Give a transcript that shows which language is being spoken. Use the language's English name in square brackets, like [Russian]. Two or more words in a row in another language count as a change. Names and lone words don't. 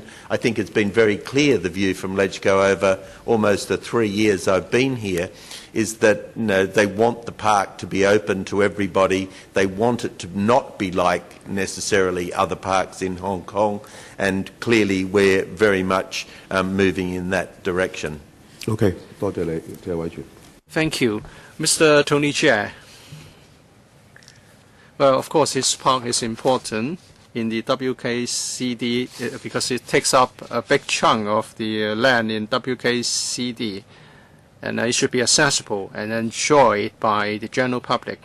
[English] I think it's been very clear, the view from LegCo over almost the 3 years I've been here, is that they want the park to be open to everybody. They want it to not be like necessarily other parks in Hong Kong, and clearly we're very much moving in that direction. [Cantonese] Okay, 多謝你，謝偉銓。 [English] Thank you. Mr. Tony Chair. Well, of course, this park is important in the WKCD because it takes up a big chunk of the land in WKCD, and it should be accessible and enjoyed by the general public.